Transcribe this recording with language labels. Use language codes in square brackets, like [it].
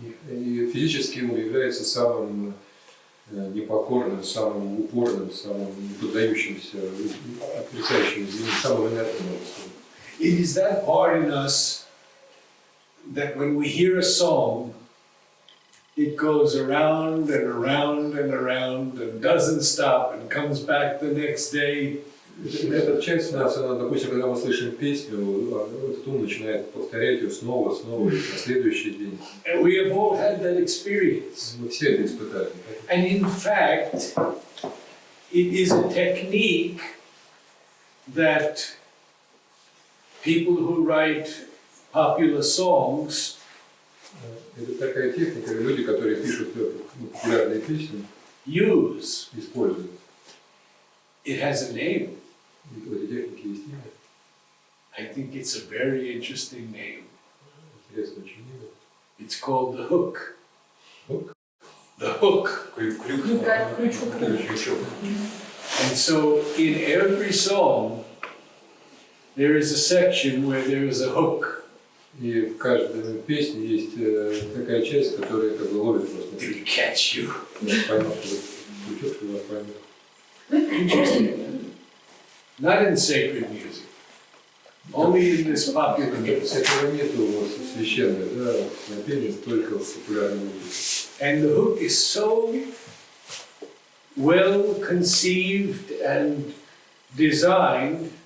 [ru] И физический ум является самым непокорным, самым упорным, самым поддающимся, отрицающим изменениям, самым инертным. [en] It is that part in us that when we hear a song, it goes around and around and around and doesn't stop and comes back the next day. [ru] Эта часть нас, она, допустим, когда мы слышим песню, этот ум начинает повторять ее снова и на следующий день. [en] And we have all had that experience. [ru] Мы все это испытали. [en] And in fact, it is a technique that people who write popular songs [ru] Это такая техника, люди, которые пишут популярные песни, [en] use. [ru] используют. [en] It has a name. [ru] У этой техники есть имя. [en] I think it's a very interesting name. [ru] Интересно очень имя. [en] It's called the hook. Hook? The hook. [ru] Крючок. [en] And so in every song, there is a section where there is a hook. [ru] И в каждой песне есть такая часть, которая как бы ловит просто. [en] To catch you. [ru] Я поймал, что крючок, что вас поймет. [en] Interesting. Not in sacred music. Only in this popular music. [ru] Этого нету в священной, да, напения, только в популярной музыке. [en] And the hook is so well conceived and designed